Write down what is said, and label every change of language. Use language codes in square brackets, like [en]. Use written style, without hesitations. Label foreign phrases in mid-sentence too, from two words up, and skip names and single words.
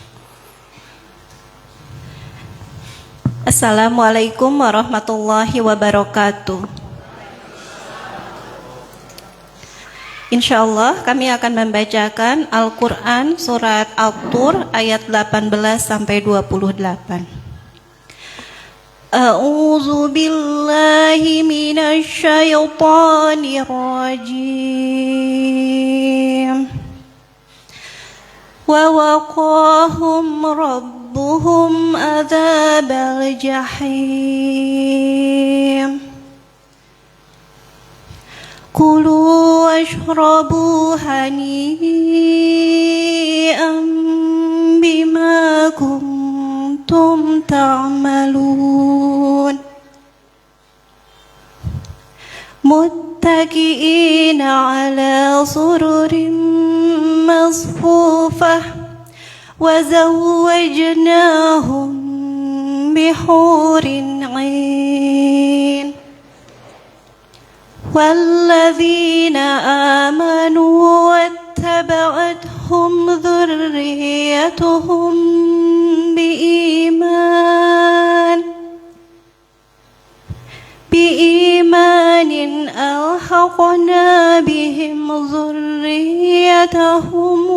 [ar] السلام عليكم ورحمة الله وبركاته. [id] Insyaallah kami akan membacakan Al-Quran surat At-Tur ayat 18 sampai 28. [ar] أعوذ بالله من الشيطان الرجيم. ووقاهم ربهم عذاب الجحيم. كلوا واشربوا هنيئا بما كنتم تعملون. متكئين على سرر مصفوفة وزوجناهم بحور عين. والذين آمنوا واتبعتهم ذريتهم بإيمان ألحقنا بهم ذريتهم